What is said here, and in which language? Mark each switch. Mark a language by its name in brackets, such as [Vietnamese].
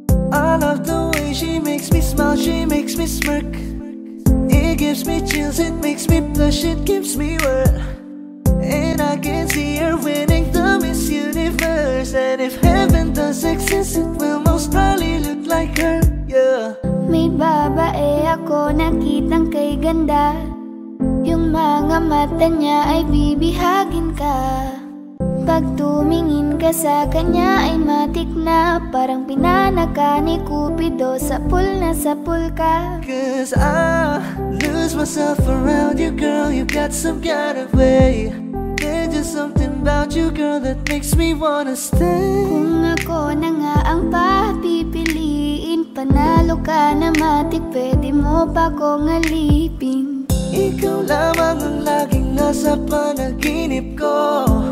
[English] I love the way she makes me smile, she makes me smirk. It gives me chills, it makes me blush, it gives me word. And I can see her winning the Miss Universe. And if heaven does exist, it will most probably look like her, yeah. [Filipino] May babae ako nakitang kay ganda. Yung mga mata niya ay bibihagin ka. Pag tumingin ka sa kanya ay matik na. Parang pinanaka ni Cupido, sapul na sapul ka. [English] Cause I lose myself around you, girl. You got some kind of way. There's just something about you, girl, that makes me wanna stay. [Filipino] Kung ako na nga ang papipiliin, panalo ka na matik, pwede mo pa kong alipin. Ikaw lamang ang laging nasa panaginip ko.